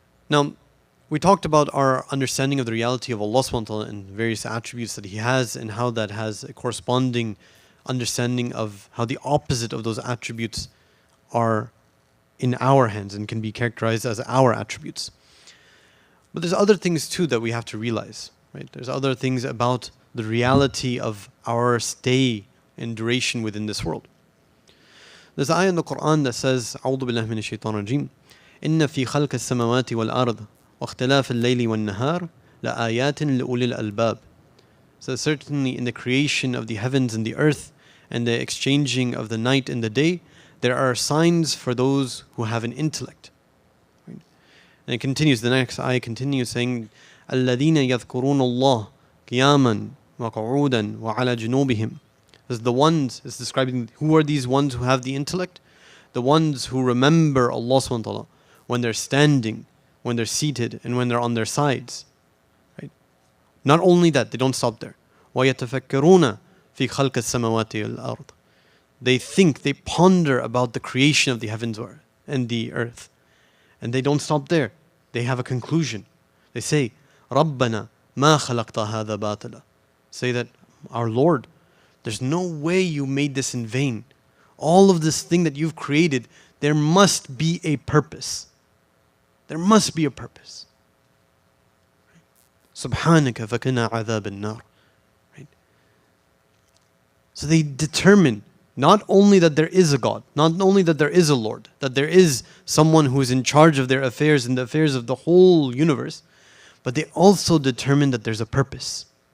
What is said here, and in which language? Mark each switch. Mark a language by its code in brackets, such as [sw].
[en] Now, we talked about our understanding of the reality of Allah subhanahu wa ta'ala and various attributes that He has, and how that has a corresponding understanding of how the opposite of those attributes are in our hands and can be characterized as our attributes. But there's other things too that we have to realize, right? There's other things about the reality of our stay and duration within this world. There's an ayah in the Quran that says, [ar] أعوذ بالله من الشيطان الرجيم إن في خلق السماوات والأرض واختلاف الليل والنهار لآيات لأولي الألباب. [en] So certainly in the creation of the heavens and the earth and the exchanging of the night and the day, there are signs for those who have an intellect. Right? And it continues, the next ayah continues saying, [ar] الذين يذكرون الله قياما وقعودا وعلى جنوبهم. [en] As the ones, it's describing who are these ones who have the intellect? The ones who remember Allah subhanahu wa ta'ala when they're standing, when they're seated, and when they're on their sides. Right? Not only that, they don't stop there. [ar] وَيَتَفَكَّرُونَ فِي خَلْقِ السَّمَوَاتِ وَالْأَرْضِ. [en] They think, they ponder about the creation of the heavens and the earth. And they don't stop there. They have a conclusion. They say, [ar] رَبَّنَا مَا خَلَقْتَ هَذَا بَاطِلًا. [en] Say that, our Lord, there's no way you made this in vain. All of this thing that you've created, there must be a purpose. There must be a purpose. [ar] Subhanaka fakina adhab an-nar. [en] Right? So they determine not only that there is a God, not only that there is a Lord, that there is someone who is in charge of their affairs and the affairs of the whole universe, but they also determine that there's a purpose.